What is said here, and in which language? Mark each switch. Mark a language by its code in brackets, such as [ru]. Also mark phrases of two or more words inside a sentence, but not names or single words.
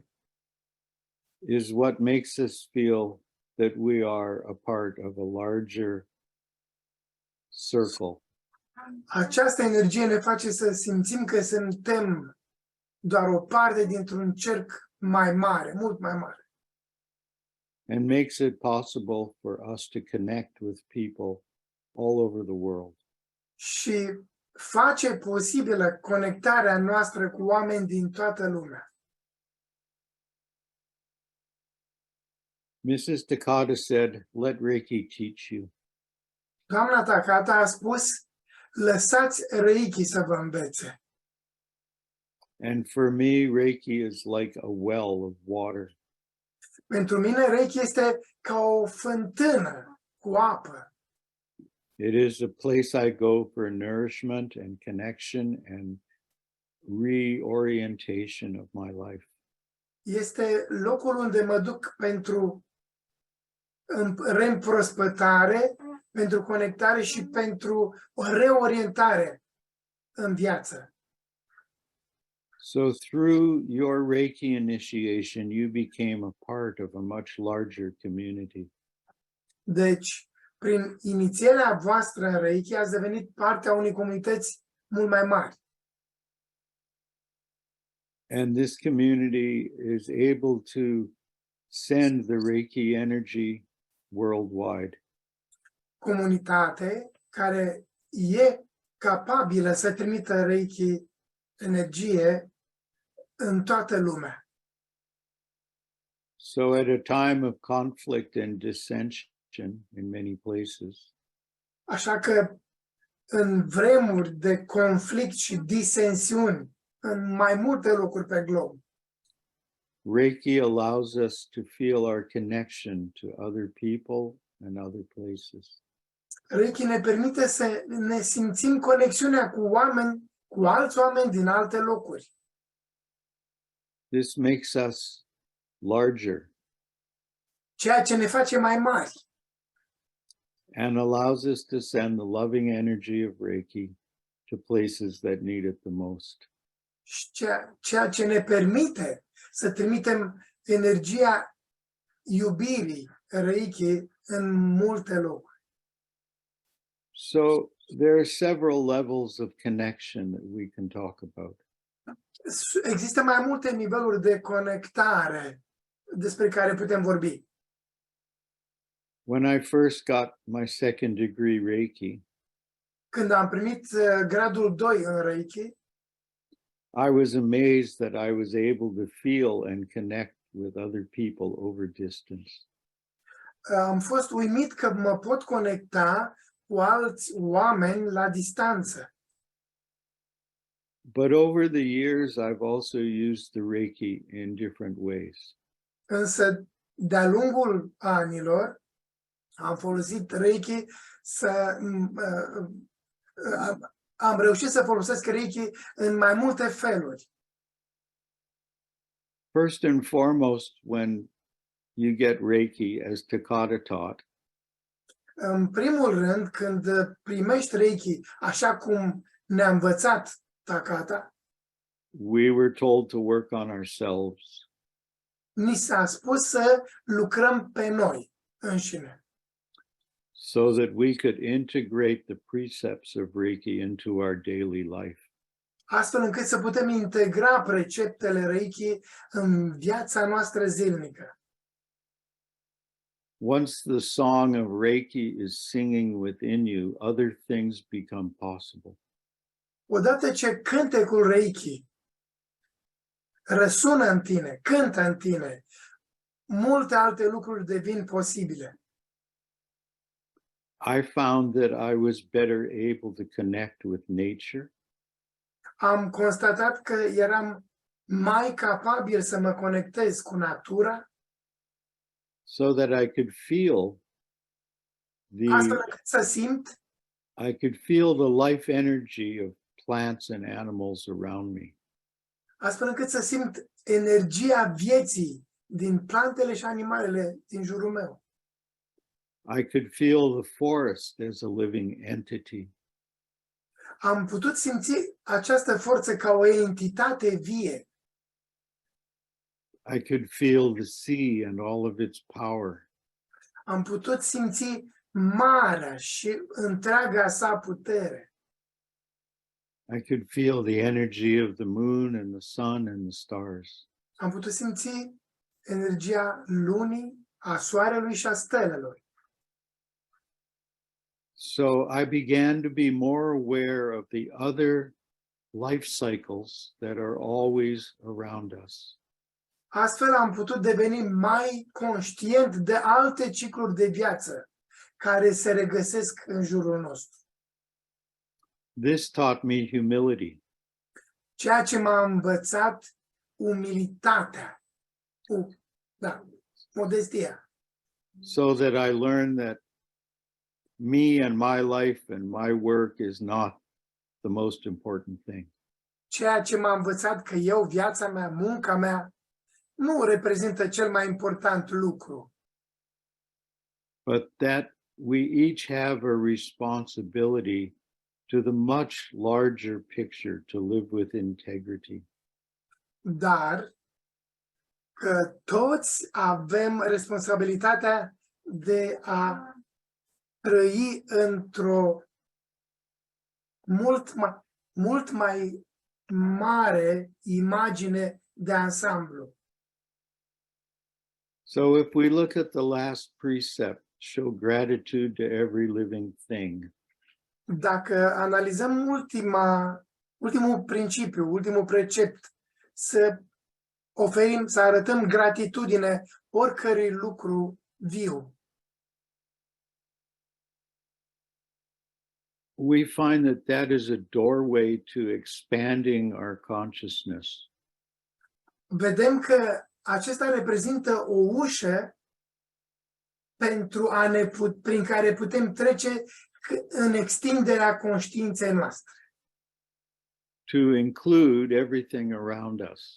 [en] is what makes us feel that we are a part of a larger circle. [ro] această energie ne face să simțim că suntem doar o parte dintr-un cerc mai mare, mult mai mare. [en] And makes it possible for us to connect with people all over the world. [ro] Și face posibilă conectarea noastră cu oameni din toată lumea. [en] Mrs. Takata said, "Let Reiki teach you." [ro] Doamna Takata a spus, lăsați Reiki să vă învețe. [en] And for me, Reiki is like a well of water. [ro] Pentru mine Reiki este ca o fântână cu apă. [en] It is a place I go for nourishment and connection and reorientation of my life. [ro] Este locul unde mă duc pentru reîmprospătare, pentru conectare și pentru o reorientare în viață. [en] So through your Reiki initiation, you became a part of a much larger community. [ro] Deci, prin inițierea voastră în Reiki, ați devenit parte a unei comunități mult mai mari. [en] And this community is able to send the Reiki energy worldwide. [ro] Comunitate care e capabilă să trimită Reiki energie în toată lumea. [en] So at a time of conflict and dissension in many places, [ro] Așa că în vremuri de conflict și disensiuni în mai multe locuri pe glob, [en] Reiki allows us to feel our connection to other people and other places. [ro] Reiki ne permite să ne simțim conexiunea cu oameni, cu alți oameni din alte locuri. [en] This makes us larger [ro] Ceea ce ne face mai mari [en] and allows us to send the loving energy of Reiki to places that need it the most. [ro] și ceea ce ne permite să trimitem energia iubirii Reiki în multe locuri. [en] So there are several levels of connection that we can talk about. [ro] Există mai multe niveluri de conectare despre care putem vorbi. [en] When I first got my second degree Reiki, [ro] Când am primit gradul 2 în Reiki, [en] I was amazed that I was able to feel and connect with other people over distance. [ro] am fost uimit că mă pot conecta cu alți oameni la distanță. [en] But over the years, I've also used the Reiki in different ways. [ro] Însă, de-a lungul anilor, am folosit Reiki am reușit să folosesc Reiki în mai multe feluri. [en] First and foremost, when you get Reiki, as Takata taught, [ro] În primul rând, când primești Reiki, așa cum ne-a învățat Takata, [en] we were told to work on ourselves. [ro] ni s-a spus să lucrăm pe noi înșine, [en] So that we could integrate the precepts of Reiki into our daily life. [ro] astfel încât să putem integra preceptele Reiki în viața noastră zilnică. [en] Once the song of Reiki is singing within you, other things become possible. [ro] Odată ce cântecul Reiki răsună în tine, cântă în tine, multe alte lucruri devin posibile. [en] I found that I was better able to connect with nature. [ro] Am constatat că eram mai capabil să mă conectez cu natura, [en] So that I could feel [ro] astfel încât să simt [en] the life energy of plants and animals around me. [ro] astfel încât să simt energia vieții din plantele și animalele din jurul meu. [en] I could feel the forest as a living entity. [ro] Am putut simți această forță ca o entitate vie. [en] I could feel the sea and all of its power. [ro] Am putut simți marea și întreaga sa putere. [en] I could feel the energy of the moon and the sun and the stars. [ro] Am putut simți energia lunii, a soarelui și a stelelor. [en] So I began to be more aware of the other life cycles that are always around us. [ro] Astfel am putut deveni mai conștient de alte cicluri de viață care se regăsesc în jurul nostru. [en] This taught me humility. [ro] Ceea ce m-a învățat umilitatea, modestia. [en] So that I learned that me and my life and my work is not the most important thing. [ro] Ceea ce m-a învățat că eu, viața mea, munca mea, nu reprezintă cel mai important lucru. [en] But that we each have a responsibility to the much larger picture to live with integrity. [ro] Dar că toți avem responsabilitatea de a trăi într-o mult mai mare imagine de ansamblu. [en] So if we look at the last precept, show gratitude to every living thing. [ro] Dacă analizăm ultimul principiu, ultimul precept, să arătăm gratitudine oricărui lucru viu, [en] we find that that is a doorway to expanding our consciousness. [ro] vedem că acesta reprezintă o ușă prin care putem trece în extinderea conștiinței noastre. [en] To include everything around us.